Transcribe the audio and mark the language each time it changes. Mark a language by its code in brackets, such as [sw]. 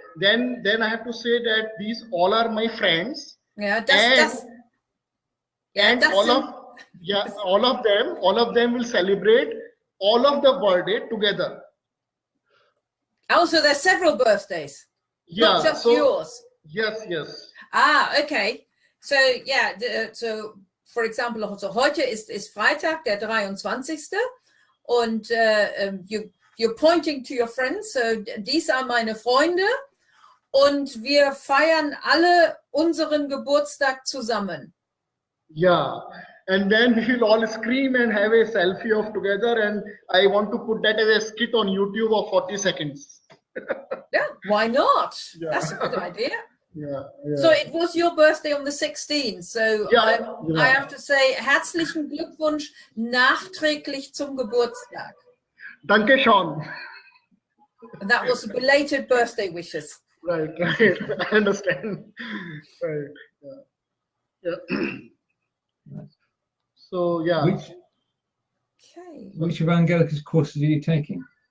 [en] Then I have to say that these all are my friends. Yeah, and all of Yeah, all of them will celebrate all of the birthday together. Also, there's several birthdays, not Yeah, just so yours. yes. Ah, okay. So yeah, so for example, [de] also heute ist Freitag, der 23. Und [en] you're pointing to your friends, so these are [de] meine Freunde. Und wir feiern alle unseren Geburtstag zusammen. [en] Yeah, and then we will all scream and have a selfie of together, and I want to put that as a skit on YouTube of 40 seconds. Yeah, why not? Yeah. That's a good idea. Yeah. So it was your birthday on the 16th. So Yeah, I have to say, [de] herzlichen Glückwunsch nachträglich zum Geburtstag. Danke schön. [en] And that was belated birthday wishes. Right. I understand. Right. Yeah. So yeah. Which of Angelika's courses are you taking?